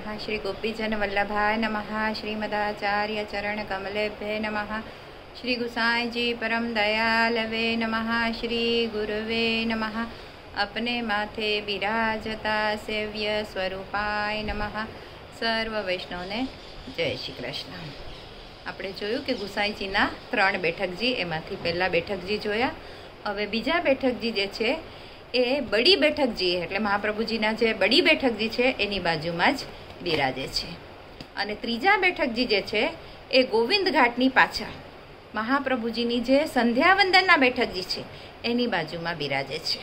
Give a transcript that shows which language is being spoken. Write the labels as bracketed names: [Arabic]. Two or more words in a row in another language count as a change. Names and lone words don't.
[Sanskrit] श्री गोपीजन वल्लभाय नमः। श्रीमदाचार्य चरण कमलेभ्ये नमः। श्री गुसाई जी परम दयालवे नमः। श्री गुरुवे नमः। [Hindi] अपने माथे बिराजता [Sanskrit] सेव्य स्वरूपाय नमः। [Gujarati] સર્વ વૈષ્ણવને જય શ્રી કૃષ્ણ। આપણે જોયું કે ગુસાઈજીના 3 બેઠકજી, એમાંથી પહેલા બેઠકજી જોયા. હવે બીજા બેઠકજી જે છે એ બડી બેઠકજી, એટલે મહાપ્રભુજીના જે બડી બેઠકજી છે એની બાજુમાં જ બિરાજે છે. અને ત્રીજા બેઠકજી જે છે એ ગોવિંદ ઘાટની પાછળ મહાપ્રભુજીની જે સંધ્યાવંદનના બેઠકજી છે એની બાજુમાં બિરાજે છે.